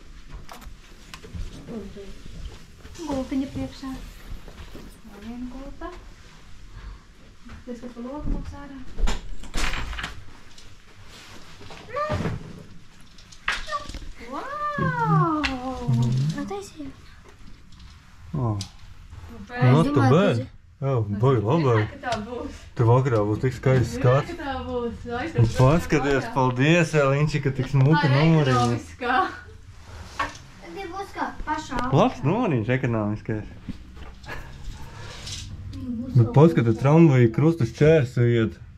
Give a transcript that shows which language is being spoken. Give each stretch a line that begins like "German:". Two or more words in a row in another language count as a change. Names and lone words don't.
Latvian: Gultiņa priekšā. Vēl viena gulta. Tas, kas pa logu mums ārā. Wow! Attaisīju.
English: Oh. Not too bad.
Latvian: Jā, baigi labāk. Ka tā būs. Tur vakarā būs tik skaists skats. Ka tā būs. Un paskaties, paldies, Eliņči, ka tik smuka numuriņa. Ekonomiskā. Tad ir būs kā pašā. Labs numuriņš, ekonomiskais. Bet paskata, tramvaji krustu šķērsu iet.